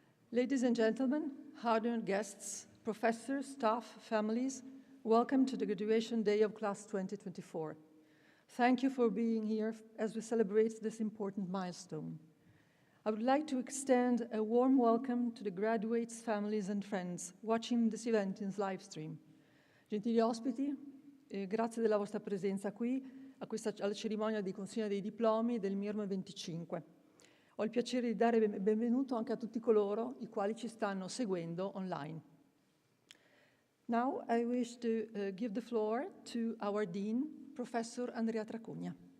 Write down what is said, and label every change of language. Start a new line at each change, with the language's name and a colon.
English: Ladies and gentlemen, hardened guests, professors, staff, families, welcome to the graduation day of class 2024. Thank you for being here as we celebrate this important milestone. I would like to extend a warm welcome to the graduates, families and friends watching this event in live stream.
Italian: Gentili ospiti, grazie della vostra presenza qui alla cerimonia di consegna dei diplomi del MIRM 25. Ho il piacere di dare benvenuto anche a tutti coloro i quali ci stanno seguendo online.
English: Now I wish to give the floor to our Dean, Professor Andrea Tracugna.